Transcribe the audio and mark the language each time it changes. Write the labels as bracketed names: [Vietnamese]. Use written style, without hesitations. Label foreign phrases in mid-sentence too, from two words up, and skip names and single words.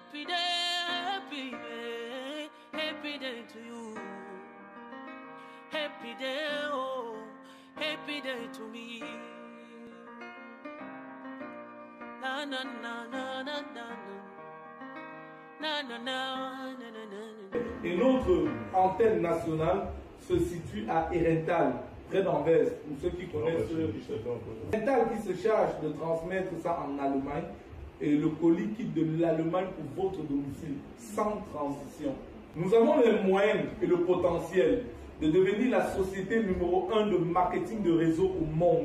[English] happy day to you. Happy day, oh, happy day to me. Na na na na na na na na na na na. [French] Et notre antenne nationale se situe à Herentals, près d'Anvers, pour ceux qui connaissent. Herentals qui se charge de transmettre ça en Allemagne, et le colis quitte de l'Allemagne pour votre domicile, sans transition. Nous avons les moyens et le potentiel de devenir la société numéro 1 de marketing de réseau au monde.